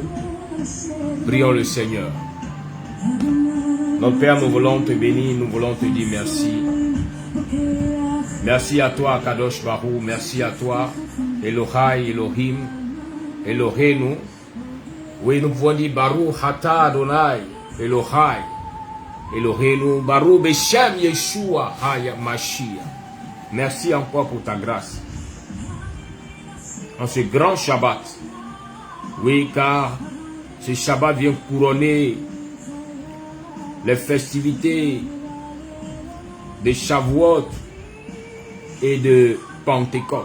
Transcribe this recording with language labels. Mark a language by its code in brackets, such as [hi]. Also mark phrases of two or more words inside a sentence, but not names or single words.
[fr] Prions le Seigneur. Notre Père, nous voulons te bénir, nous voulons te dire merci. Merci à toi, [he] קדוש ברוך, [fr] merci à toi, [he] אלוהי, אלוהים, אלוהינו. [fr] Oui, nous pouvons dire [he] ברוך אתה אדוני, אלוהי, אלוהינו, ברוך בשם ישוע היה משיח. [fr] Merci encore pour ta grâce. En ce grand Shabbat, oui, car ce Shabbat vient couronner les festivités de Shavuot et de Pentecôte.